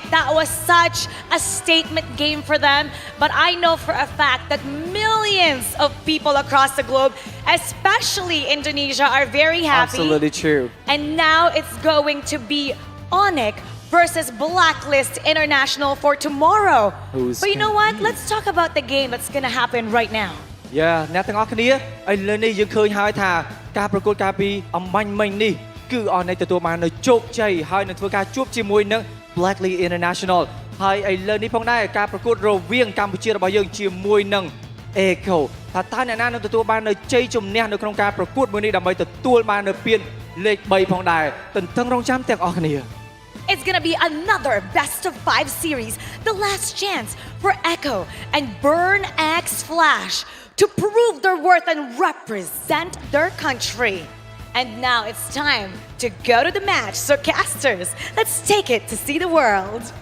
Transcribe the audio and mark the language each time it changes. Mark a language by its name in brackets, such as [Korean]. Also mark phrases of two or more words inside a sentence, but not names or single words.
[English] That was such a statement game for them. But I know for a fact that millions of people across the globe, especially Indonesia, are very happy. Absolutely true. And now it's going to be ONIC versus Blacklist International for tomorrow. But you know what? Let's talk about the game that's gonna happen right now. [Khmer] Yeah អ្នកទាំងអស់គ្នាឥឡូវនេះយើងឃើញហើយថាការប្រកួតកាលពីអំបញ្ញមិញនេះគឺអនឡាញទទួលបាននៅជោគជ័យហើយនឹងធ្វើការជួបជាមួយនឹង Blacklist International ហើយឥឡូវនេះផងដែរការប្រកួតរវាងកម្ពុជារបស់យើងជាមួយនឹង Echo ថាតើអ្នកណានឹងទទួលបាននៅជ័យជំនះនៅក្នុងការប្រកួតមួយនេះដើម្បីទទួលបាននៅពានលេខ3ផងដែរទន្ទឹងរង់ចាំទាំងអស់គ្នា [English] It's gonna be another best of 5 series, the last chance for Echo and Burn X Flash to prove their worth and represent their country. And now it's time to go to the match. So casters, let's take it to see the world.